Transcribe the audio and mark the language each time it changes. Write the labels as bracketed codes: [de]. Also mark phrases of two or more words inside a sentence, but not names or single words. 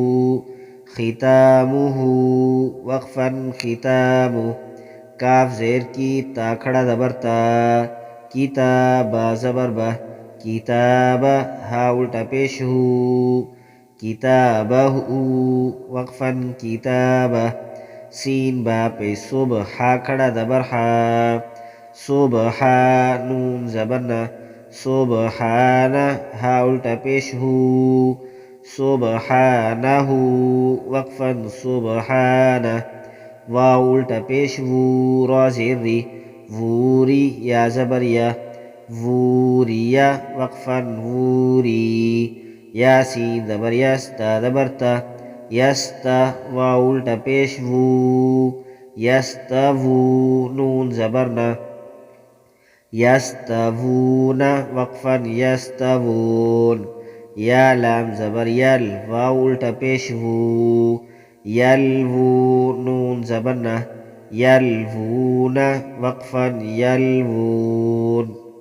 [ur] ختامہ وقفا ختامہ کاف زیر کی تا کھڑا زبر تا کتابا زبر با کتابہ ہا الٹا پیش ہو کتابہ وقفا کتابہ سین با پیش صبح ہا کھڑا زبر ہا صبح نون زبرنا سبحانہ ہا الٹا پیش ہو سبحانہ وقفا سبحانہ واو الٹا پیش وو را زیر ری ووری یا زبر یا ووریا وقفا ووری یا سین زبر یستا زبر تا یستا واو الٹا پیش وو یستوو نون زبرنا یستوون وقفا یستوون یا لام زبر یل واو الٹا پیش وو یلوو نون زبرنا یلوون وقفا یلوون